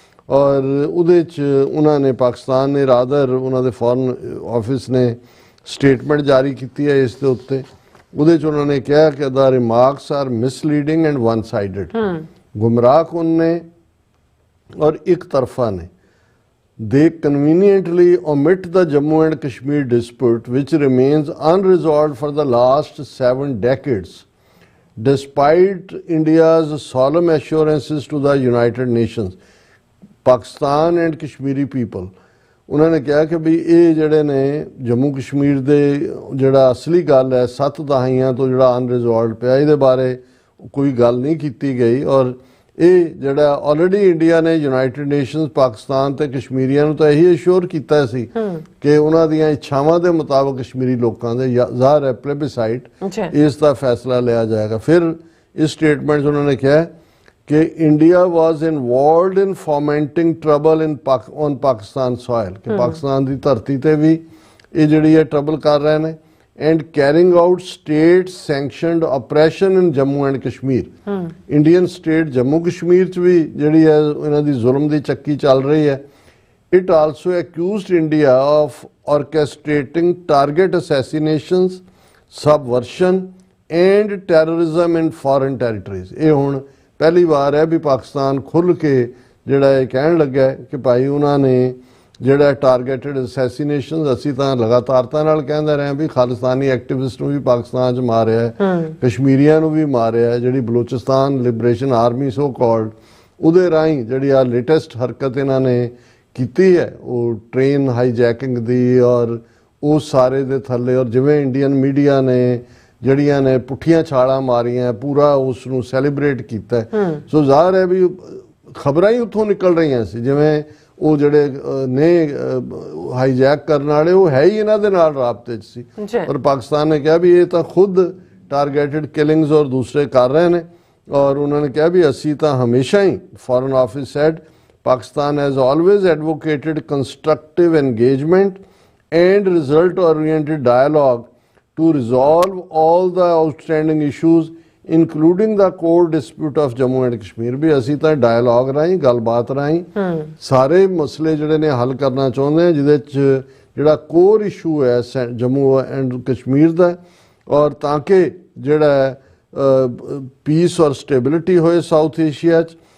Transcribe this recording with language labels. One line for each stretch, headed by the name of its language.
Punjabi: ਔਰ ਉਹਦੇ 'ਚ ਉਹਨਾਂ ਨੇ, ਪਾਕਿਸਤਾਨ ਨੇ ਰਾਦਰ, ਉਹਨਾਂ ਦੇ ਫੋਰਨ ਆਫਿਸ ਨੇ ਸਟੇਟਮੈਂਟ ਜਾਰੀ ਕੀਤੀ ਹੈ ਇਸ ਦੇ ਉੱਤੇ। ਉਹਦੇ 'ਚ ਉਹਨਾਂ ਨੇ ਕਿਹਾ ਕਿ
English: the remarks are misleading and one sided,
Punjabi: ਗੁੰਮਰਾਹਕੁਨ ਨੇ ਔਰ ਇੱਕ ਤਰਫਾ ਨੇ।
English: They conveniently omit the Jammu and Kashmir dispute, which remains unresolved for the last 7 decades, despite India's solemn assurances to the United Nations, Pakistan and Kashmiri people.
Punjabi: ਉਹਨਾਂ ਨੇ ਕਿਹਾ ਕਿ ਵੀ ਇਹ ਜਿਹੜੇ ਨੇ ਜੰਮੂ ਕਸ਼ਮੀਰ ਦੇ ਜਿਹੜਾ ਅਸਲੀ ਗੱਲ ਹੈ 7 ਦਹਾਈਆਂ ਤੋਂ ਜਿਹੜਾ ਅਨਰਿਜ਼ੋਲਵਡ ਪਿਆ, ਇਹਦੇ ਬਾਰੇ ਕੋਈ ਗੱਲ ਨਹੀਂ ਕੀਤੀ ਗਈ। ਔਰ ਇਹ ਜਿਹੜਾ ਆਲਰੇਡੀ ਇੰਡੀਆ ਨੇ ਯੂਨਾਈਟਿਡ ਨੇਸ਼ਨਸ ਪਾਕਿਸਤਾਨ ਤੇ ਕਸ਼ਮੀਰੀਆਂ ਨੂੰ ਤਾਂ ਇਹੀ ਅਸ਼ੋਰ ਕੀਤਾ ਸੀ ਕਿ ਉਹਨਾਂ ਦੀਆਂ ਇੱਛਾਵਾਂ ਦੇ ਮੁਤਾਬਕ ਕਸ਼ਮੀਰੀ ਲੋਕਾਂ ਦੇ ਜ਼ਾਹਰ ਹੈ ਪਲੇਬਿਸਾਈਟ ਇਸ ਦਾ ਫੈਸਲਾ ਲਿਆ ਜਾਏਗਾ। ਫਿਰ ਇਸ ਸਟੇਟਮੈਂਟ 'ਚ ਉਹਨਾਂ ਨੇ ਕਿਹਾ ਕਿ
English: India was involved in fomenting trouble on Pakistan soil,
Punjabi: ਕਿ ਪਾਕਿਸਤਾਨ ਦੀ ਧਰਤੀ ਤੇ ਵੀ ਇਹ ਜਿਹੜੀ ਹੈ ਟਰਬਲ ਕਰ ਰਹੇ ਨੇ,
English: and carrying out state sanctioned oppression in Jammu and Kashmir.
Punjabi: Indian state Jammu Kashmir ਚ ਵੀ ਜਿਹੜੀ ਹੈ ਇਹਨਾਂ ਦੀ ਜ਼ੁਲਮ ਦੀ ਚੱਕੀ ਚੱਲ ਰਹੀ ਹੈ।
English: It also accused India of orchestrating target assassinations, subversion and terrorism in foreign territories.
Punjabi: ਇਹ ਹੁਣ ਪਹਿਲੀ ਵਾਰ ਹੈ ਵੀ ਪਾਕਿਸਤਾਨ ਖੁੱਲ੍ਹ ਕੇ ਜਿਹੜਾ ਇਹ ਕਹਿਣ ਲੱਗਾ ਕਿ ਭਾਈ ਉਹਨਾਂ ਨੇ ਜਿਹੜਾ ਟਾਰਗੇਟਡ ਅਸੈਸੀਨੇਸ਼ਨਸ, ਅਸੀਂ ਤਾਂ ਲਗਾਤਾਰਤਾ ਨਾਲ ਕਹਿੰਦੇ ਰਹੇ ਵੀ ਖਾਲਿਸਤਾਨੀ ਐਕਟਿਵਿਸਟ ਨੂੰ ਵੀ ਪਾਕਿਸਤਾਨ 'ਚ ਮਾਰਿਆ ਹੈ, ਕਸ਼ਮੀਰੀਆਂ ਨੂੰ ਵੀ ਮਾਰਿਆ ਹੈ। ਜਿਹੜੀ Balochistan liberation army so called, ਉਹਦੇ ਰਾਹੀਂ ਜਿਹੜੀ ਆ ਲੇਟੈਸਟ ਹਰਕਤ ਇਹਨਾਂ ਨੇ ਕੀਤੀ ਹੈ ਉਹ ਟ੍ਰੇਨ ਹਾਈਜੈਕਿੰਗ ਦੀ, ਔਰ ਉਸ ਸਾਰੇ ਦੇ ਥੱਲੇ, ਔਰ ਜਿਵੇਂ ਇੰਡੀਅਨ ਮੀਡੀਆ ਨੇ ਜਿਹੜੀਆਂ ਨੇ ਪੁੱਠੀਆਂ ਛਾਲਾਂ ਮਾਰੀਆਂ, ਪੂਰਾ ਉਸ ਨੂੰ ਸੈਲੀਬ੍ਰੇਟ ਕੀਤਾ। ਸੋ ਜ਼ਾਹਰ ਹੈ ਵੀ ਖਬਰਾਂ ਹੀ ਉੱਥੋਂ ਨਿਕਲ ਰਹੀਆਂ ਸੀ ਜਿਵੇਂ ਉਹ ਜਿਹੜੇ ਨੇ ਹਾਈਜੈਕ ਕਰਨ ਵਾਲੇ ਉਹ ਹੈ ਹੀ ਇਹਨਾਂ ਦੇ ਨਾਲ ਰਾਬਤੇ 'ਚ ਸੀ। ਔਰ ਪਾਕਿਸਤਾਨ ਨੇ ਕਿਹਾ ਵੀ ਇਹ ਤਾਂ ਖੁਦ ਟਾਰਗੇਟਡ ਕਿਲਿੰਗਸ ਔਰ ਦੂਸਰੇ ਕਰ ਰਹੇ ਨੇ। ਔਰ ਉਹਨਾਂ ਨੇ ਕਿਹਾ ਵੀ ਅਸੀਂ ਤਾਂ ਹਮੇਸ਼ਾ ਹੀ,
English: Foreign office said, Pakistan has always advocated constructive engagement and result oriented dialogue to resolve all the outstanding issues including the core dispute of Jammu and Kashmir।
Punjabi: ਵੀ ਅਸੀਂ ਤਾਂ ਡਾਇਲੌਗ ਰਾਹੀਂ, ਗੱਲਬਾਤ ਰਾਹੀਂ ਸਾਰੇ ਮਸਲੇ ਜਿਹੜੇ ਨੇ ਹੱਲ ਕਰਨਾ ਚਾਹੁੰਦੇ ਹਾਂ, ਜਿਹਦੇ 'ਚ ਜਿਹੜਾ ਕੋਰ ਇਸ਼ੂ ਹੈ ਜੰਮੂ ਐਂਡ ਕਸ਼ਮੀਰ ਦਾ, ਔਰ ਤਾਂ ਕਿ ਜਿਹੜਾ ਪੀਸ ਔਰ ਸਟੇਬਿਲਿਟੀ ਹੋਏ ਸਾਊਥ ਏਸ਼ੀਆ 'ਚ।